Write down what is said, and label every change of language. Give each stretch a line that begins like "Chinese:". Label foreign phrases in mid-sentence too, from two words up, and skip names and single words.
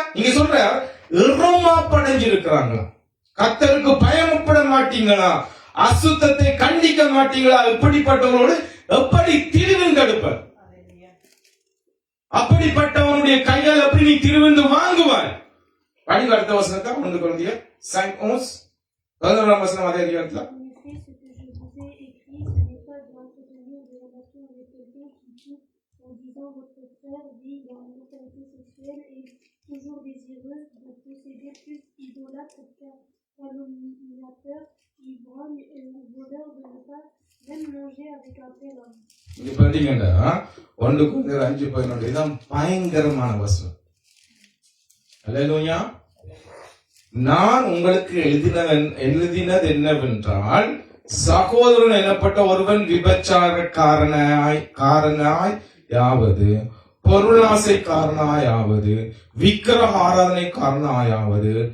Tamil: இங்க சொல்ற இறமாப்படைஞ்சிருக்கிறாங்களா, கர்த்தருக்கு பயப்பட மாட்டீங்களா, அசுத்தத்தை கண்டிக்க மாட்டீங்களா, இப்படிப்பட்டவனோடு எப்படி திருவிந்து எடுப்பார், அப்படிப்பட்டவனுடைய கையால் எப்படி நீ திருவிந்து வாங்குவாய். படிங்க அடுத்த வசனத்தை. 1 கொரிந்தியர் 5:11 11ஆம் வசனம் அதே அதிகாரத்துல.
French: En disant votre frère vit dans l'immoralité sexuelle et toujours désireux de posséder plus idolâtre calomniateur, ivrogne et voleur de ne pas même manger avec un tel homme.
Tamil: இங்க பாத்தீங்கன்னா 1 கொரிந்தியர் 5:11 இதான் பயங்கரமான வசனம். அல்லேலூயா. நான் உங்களுக்கு எழுதினது என்னவென்றால், சகோதரன் எனப்பட்ட ஒருவன் விபச்சாரக்காரனாய் யாவது, பொருளாசை காரணாயாவது, விக்கிரக ஆராதனை காரணாயாவது,